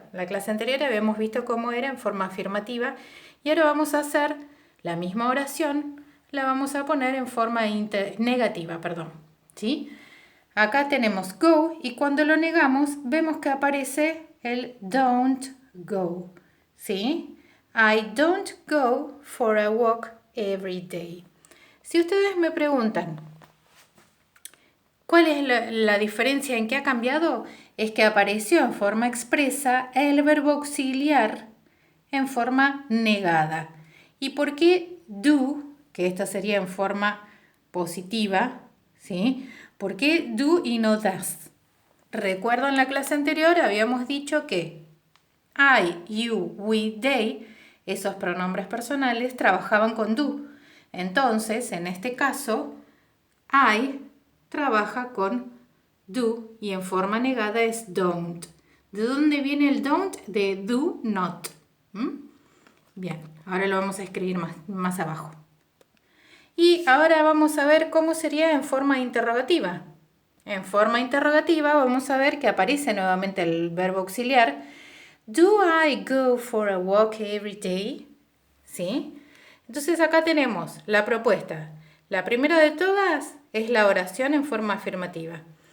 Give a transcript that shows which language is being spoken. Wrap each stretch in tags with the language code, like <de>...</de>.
<es>En la clase anterior habíamos visto cómo era en forma afirmativa y ahora vamos a hacer la misma oración, la vamos a poner en forma negativa, ¿sí? Acá tenemos go y cuando lo negamos vemos que aparece el don't go, ¿sí?</es> <en>I don't go for a walk every day.</en> <es>Si ustedes me preguntan, ¿cuál es la diferencia en qué ha cambiado? Es que apareció en forma expresa el verbo auxiliar en forma negada. ¿Y por qué do, que esta sería en forma positiva, ¿sí? ¿Por qué do y no does? Recuerdo en la clase anterior habíamos dicho que I, you, we, they, esos pronombres personales trabajaban con do. Entonces, en este caso, I trabaja con do y en forma negada es don't. ¿De dónde viene el don't? De do not. Bien, ahora lo vamos a escribir más abajo. Y ahora vamos a ver cómo sería en forma interrogativa. En forma interrogativa vamos a ver que aparece nuevamente el verbo auxiliar.</es> <en>Do I go for a walk every day?</en> <es>¿Sí? Entonces acá tenemos la propuesta. La primera de todas es la oración en forma afirmativa.</es>